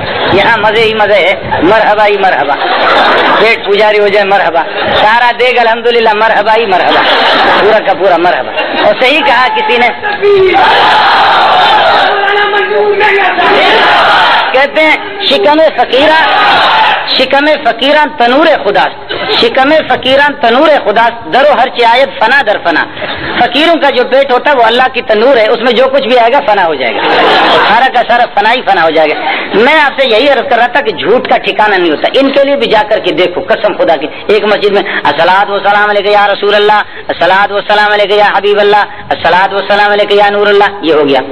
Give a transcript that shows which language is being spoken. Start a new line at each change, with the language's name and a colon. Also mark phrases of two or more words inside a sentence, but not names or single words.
Urdu: یہاں مزے ہی مزے ہے, مرحبا ہی مرحبا. پیٹ پجاری ہو جائے مرحبا, سارا دیگ الحمدللہ مرحبا ہی مرحبا, پورا کا پورا مرحبا. اور صحیح کہا کسی نے, کہتے ہیں
Persian: شکم فقیران تنور خداست, شکم فقیران تنور خداست, درو ہر چی آیت فنا در فنا.
Urdu: فقیروں کا جو پیٹ ہوتا ہے وہ اللہ کی تنور ہے, اس میں جو کچھ بھی آئے گا فنا ہو جائے گا, سارا کا سارا فنا ہی فنا ہو جائے گا. میں آپ سے یہی عرض کر رہا تھا کہ جھوٹ کا ٹھکانہ نہیں ہوتا. ان کے لیے بھی جا کر کے دیکھو, قسم خدا کی. ایک مسجد میں
Arabic: الصلاۃ والسلام علیک یا رسول اللہ, الصلاۃ والسلام علیک یا حبیب اللہ, الصلاۃ والسلام علیک یا نور اللہ,
Urdu: یہ ہو گیا.